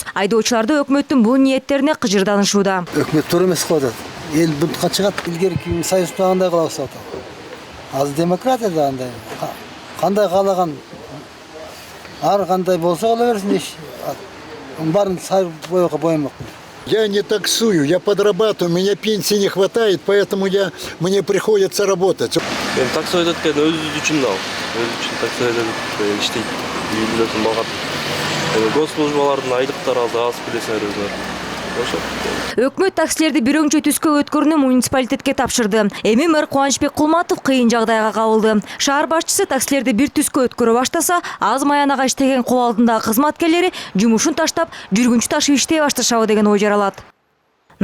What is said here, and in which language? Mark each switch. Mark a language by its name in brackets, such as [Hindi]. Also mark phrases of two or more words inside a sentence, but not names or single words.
[Kyrgyz] Айдоочуларды өкмөттүн бул ниеттерине кыжырданышууда. Өкмөт туура эмес кылып атат. Эл бунтка чыгат, илгерки союздагандай кылабыз атат. Азыр демократияда андай. Кандай каалаган ар кандай болсо кыла берсин иш. Барын сары боёго боемок. [Russian] Я не таксую, я подрабатываю, у меня пенсии не хватает, поэтому мне приходится работать. [Kyrgyz] Мен такси айдаткен өзү үчүн да, өзү үчүн такси айдап иштейт. Билесиң, багат. Госслужбалардын айлыктары аз билесиңер өзүңөр. Өкмөт таксилерди бир өңчөй түскө өткөрүүнү муниципалитетке тапшырды. Эми мэр Кубанычбек Кулматов кыйын жагдайга кабылды. Шаар башчысы таксилерди бир түскө өткөрө баштаса, аз маянага иштеген кол алдындагы кызматкерлери жумушун таштап, жүргүнчү ташып иштей башташабы деген ой жаралат.